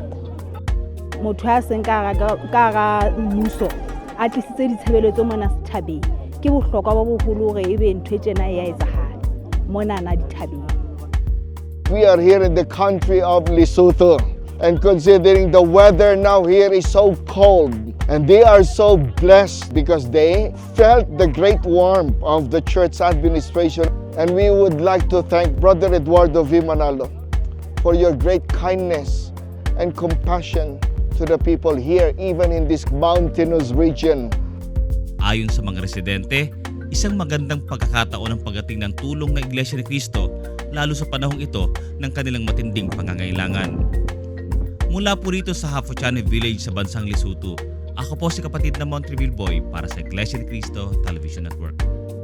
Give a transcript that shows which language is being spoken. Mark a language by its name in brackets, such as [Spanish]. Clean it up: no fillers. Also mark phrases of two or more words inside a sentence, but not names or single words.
[Southern Sotho] Motho a seng ka ga mmuso a tlisitse ditshebeletso mona setjhabeng ke bohlokwa ba boholo hore ebe ntho e tjena e a etsahala monana dithabeng. [English] We are here in the country of Lesotho, and considering the weather now here is so cold, and they are so blessed because they felt the great warmth of the church administration. And we would like to thank Brother Eduardo V. Manalo for your great kindness and compassion to the people here, even in this mountainous region. [Filipino] Ayon sa mga residente, isang magandang pagkakataon ang pagdating ng tulong ng Iglesia ni Cristo, lalo sa panahong ito ng kanilang matinding pangangailangan. Mula po rito sa Hafuchane Village sa bansang Lesotho, ako po si kapatid na Montreville Boy para sa Iglesia ni Cristo Television Network.